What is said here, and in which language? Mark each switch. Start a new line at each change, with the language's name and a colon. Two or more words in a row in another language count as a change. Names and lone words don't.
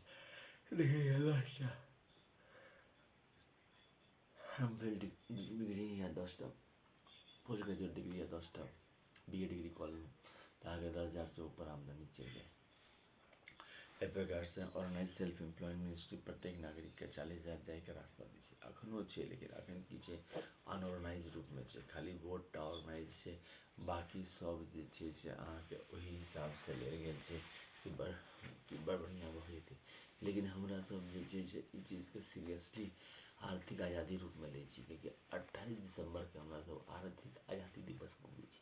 English: MPhil degree
Maithili: या 10टा
English: post graduate degree
Maithili: या 10टा
English: BA degree
Maithili: कॉलेज तऽ अहाँके 10,000 से ऊपर आमदनी चलि जाए। एहि प्रकार से
English: organise self employment ministry
Maithili: प्रत्येक नागरिक के 40,000 जाय के रास्ता दै छै। अखनो छै लेकिन अखन की छै अनऑर्गेनाइज रूप में छै खाली वोट टा ऑर्गेनाइज छै बाकी सब जे छै से अहाँके ओही हिसाबसँ लेल गेल छै कि बड़ बढ़िआँ भऽ जेतै। लेकिन हमरा सब जे छै से ई चीजके सीरियसली आर्थिक आज़ादी रूपमे लै छी, किएकि 28 दिसंबरके हमरा सब आर्थिक आज़ादी दिवस मनबै छी।